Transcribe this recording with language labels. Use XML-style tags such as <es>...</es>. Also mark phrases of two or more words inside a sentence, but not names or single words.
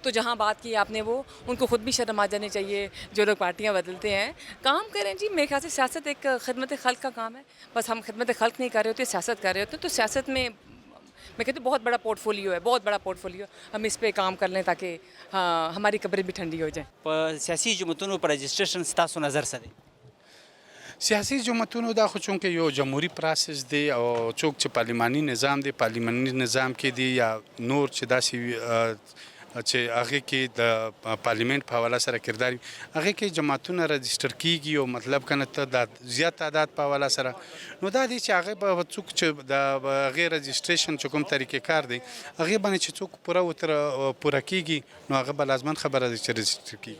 <ur>تو جہاں بات کی آپ نے, وہ ان کو خود بھی شرم آ جانی چاہیے جو لوگ پارٹیاں بدلتے ہیں. کام کریں جی, میرے خیال سے سیاست ایک خدمت خلق کا کام ہے. بس ہم خدمت خلق نہیں کر رہے ہوتے, سیاست کر رہے ہوتے. تو سیاست میں کہتی ہوں بہت بڑا پورٹ فولیو ہے, بہت بڑا پورٹ فولیو. ہم اس پہ کام کر لیں تاکہ ہماری قبریں بھی ٹھنڈی ہو جائیں. سیاسی جماعتوں پر رجسٹریشن</ur> <ps>ستاسو نظر سره سیاسي جماعتونو دا خو چونکې یو جمهوري پروسس دی او څوک چې پارلماني نظام دی پارلماني نظام کې دی یا نور چې داسې چې هغې کې د پارلیمنت په حواله سره کردار وي هغې کې جماعتونه رجسټر کیږي او مطلب کنه ته د زیات تعداد په حواله سره نو دا دی چې هغې به څوک چې د هغې رجسټریشن چې کوم طریقې کار دی هغې باندې چې څوک پوره کیږي نو هغه به لازمن خبره ده چې رجسټر کیږي</ps>